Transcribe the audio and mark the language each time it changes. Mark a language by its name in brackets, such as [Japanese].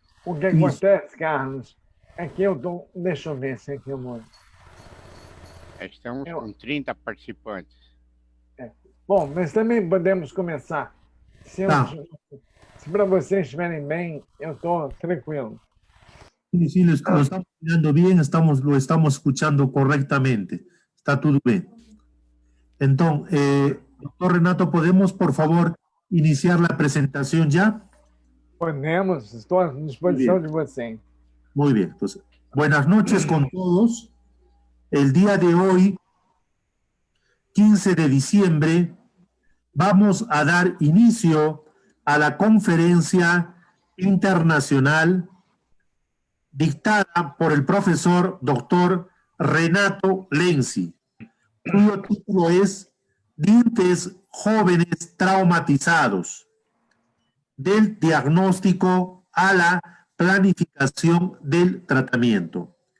[Portuguese] O que acontece, Carlos, é que eu tô... Deixa eu ver se aqui eu moro. Estamos com 30 participantes. Bom, mas também podemos começar. Se para vocês estiverem bem, eu estou tranquilo. [Spanish] Sí, lo estamos mirando bien, lo estamos escuchando correctamente. Está todo bien. Entonces, doctor Renato, ¿podemos, por favor, iniciar la presentación ya? [Portuguese] Podemos, estou à disposição de vocês. [Spanish] Muy bien. Pues, buenas noches con todos. El día de hoy, 15 de diciembre, vamos a dar inicio a la conferencia internacional dictada por el profesor doctor Renato Lenzi, cuyo título es Dientes jóvenes traumatizados, del diagnóstico a la planificación del tratamiento.